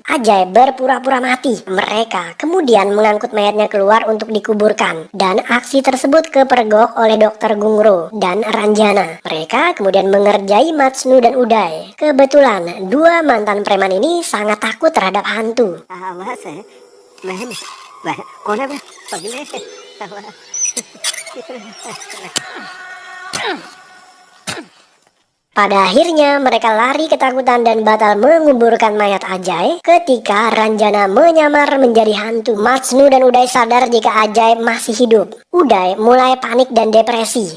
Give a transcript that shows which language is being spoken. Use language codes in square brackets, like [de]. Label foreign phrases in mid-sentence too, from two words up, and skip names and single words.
[id] Ajay berpura-pura mati. Mereka kemudian mengangkut mayatnya keluar untuk dikuburkan, dan aksi tersebut kepergok oleh Dokter Gungro dan Ranjana. Mereka kemudian mengerjai Majnu dan Uday. Kebetulan dua mantan preman ini sangat takut terhadap hantu. [hi] आवाज है बहन कौन है बे? पगले [id] Pada akhirnya mereka lari ketakutan dan batal menguburkan mayat Ajay ketika Ranjana menyamar menjadi hantu. Majnu dan Uday sadar jika Ajay masih hidup. Uday mulai panik dan depresi.